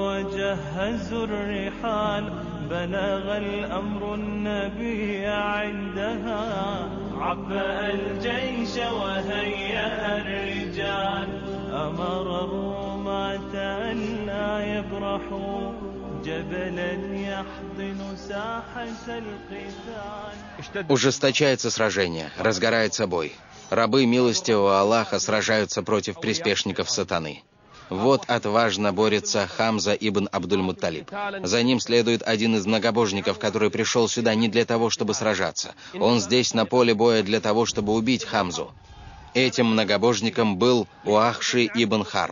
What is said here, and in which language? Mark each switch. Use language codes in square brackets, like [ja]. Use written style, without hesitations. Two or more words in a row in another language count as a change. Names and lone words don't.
[ar] وجهزوا الرحال بلغ الأمر النبي عندها عبأ الجيش وهيأ الرجال أمر الرماة ألا يبرحوا جبلا يحضن ساحة القتال. [ru] Ужесточается сражение, разгорается бой. Рабы милостивого Аллаха сражаются против приспешников сатаны. Вот отважно борется Хамза ибн Абдуль-Мутталиб. За ним следует один из многобожников, который пришел сюда не для того, чтобы сражаться. Он здесь на поле боя для того, чтобы убить Хамзу. Этим многобожником был Уахши ибн Харб.